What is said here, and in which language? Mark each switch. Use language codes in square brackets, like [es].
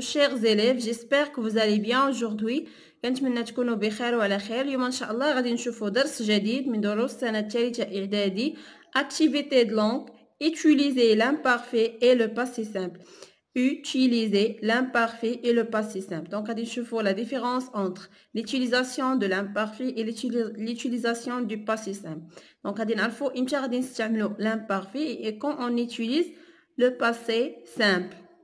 [fr] Chers élèves, j'espère que vous allez bien aujourd'hui. [ar] كنتمنى تكونوا بخير وعلى خير. اليوم ان شاء الله غادي نشوفوا درس جديد من دروس السنة الثالثة إعدادي. [fr] Activité de langue. Utiliser l'imparfait et le passé simple. Utiliser l'imparfait et le passé simple. Donc [ar] غادي نشوفوا [fr] la différence entre l'utilisation de l'imparfait et l'utilisation du passé simple. Donc [ar] غادي نعرفوا امتى غادي نستعملوا [fr] l'imparfait et quand on utilise le passé simple.